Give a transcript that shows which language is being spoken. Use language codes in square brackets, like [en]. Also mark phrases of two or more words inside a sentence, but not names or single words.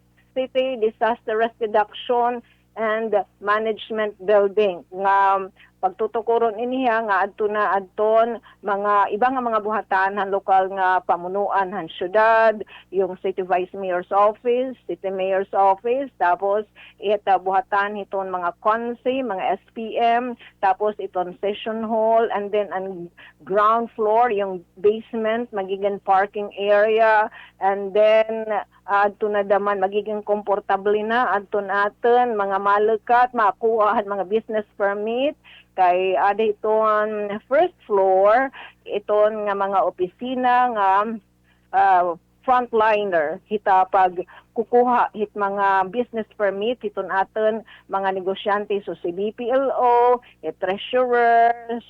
[en] city disaster risk reduction and management building [war] nga pagtutukuron iniya nga adton mga iba nga mga buhatan han lokal nga pamunuan han syudad, yung [en] city vice mayor's office, city mayor's office, [war] tapos buhatan iton mga konse, mga SPM, tapos iton [en] session hall, and then [war] ang [en] ground floor, [war] yung basement, magiging [en] parking area, and then [war] adto na daman magiging komportable na adton aton mga malukat makuha mga [en] business permit [war] kay ada iton [en] first floor [war] iton nga mga opisina nga frontliner hita pag kukuha hit mga [en] business permit [war] hiton aton mga negosyante so si BPLO, treasurer, so